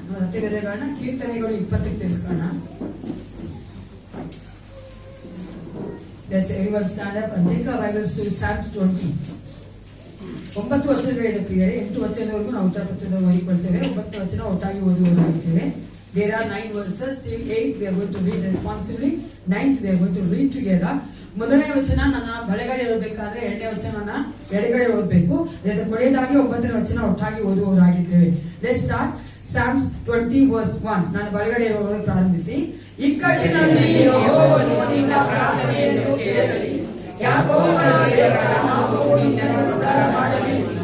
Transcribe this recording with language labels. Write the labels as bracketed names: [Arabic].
[Kannada] ರತಿವೆಲೆಗಳನ್ನ ಕೀರ್ತನೆಗಳು 20ಕ್ಕೆ ತಿಳಿಸ್ಕೋಣ. [English] Let's everyone stand up and take our Bibles to Psalms 20. [Kannada] 9 ವಚನಗಳಿದೆ ಪ್ರಿಯರೇ. 8 ವಚನವರೆಗೂ ನಾವು ಉತ್ತರ ಪತ್ರದಲ್ಲಿ ಓದಿಕೊಳ್ತೇವೆ. 9 ವಚನ ಒಟ್ಟಾಗಿ ಓದುವುದಾಗಿದ್ದೇವೆ. [English] There are 9 verses. Till 8 we are going to read responsibly. 9th we are going to read together. [Kannada] ಮೊದಲನೇ ವಚನ ನನ್ನ ಬಲಗಡೆ ಓದಬೇಕಾದ್ರೆ 2ನೇ ವಚನ ನನ್ನ ಎಡಗಡೆ ಓದಬೇಕು. ಕೊನೆಯದಾಗಿ 9ನೇ ವಚನ ಒಟ್ಟಾಗಿ ಓದುವುದಾಗಿದ್ದೇವೆ. [English] Let's start Psalms 20 verse 1. [Kannada] ನಾನು ಬಲಗಡೆ ಓದಲು ಪ್ರಾರಂಭಿಸಿ. ಇಕ್ಕಟ್ಟಿನಲ್ಲಿ ಯೆಹೋವನು ನಿನ್ನ ಪ್ರಾರ್ಥನೆಯನ್ನು ಕೇಳಲಿ, ಯಾಕೋಬನ ದೇವರ ನಾಮವು ನಿನ್ನನ್ನು ಉದ್ಧಾರ ಮಾಡಲಿ.